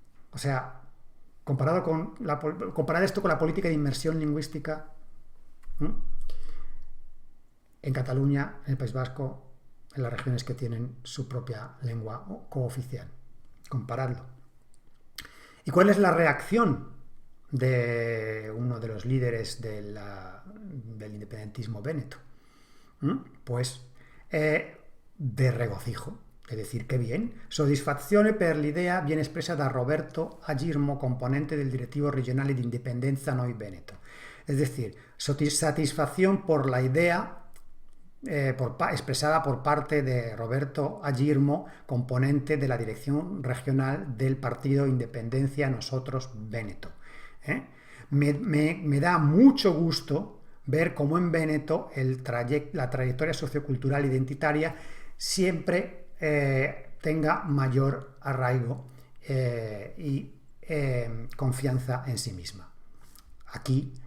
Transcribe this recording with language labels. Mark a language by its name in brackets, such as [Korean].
[Spanish] O sea, comparar esto con la política de inmersión lingüística en Cataluña, en el País Vasco, en las regiones que tienen su propia lengua cooficial. Compararlo. ¿Y cuál es la reacción de uno de los líderes del independentismo véneto? Pues de regocijo. Es decir, qué bien. [Italian] Soddisfazione per l'idea viene espressa da Roberto Agirmo, componente del Directivo Regionale di Indipendenza Noi Veneto. [Spanish] Es decir, satisfacción por la idea expresada por parte de Roberto Agirmo, componente de la Dirección Regional del Partido Independencia Nosotros Véneto. Me da mucho gusto ver cómo en Véneto la trayectoria sociocultural identitaria siempre tenga mayor arraigo y confianza en sí misma. Aquí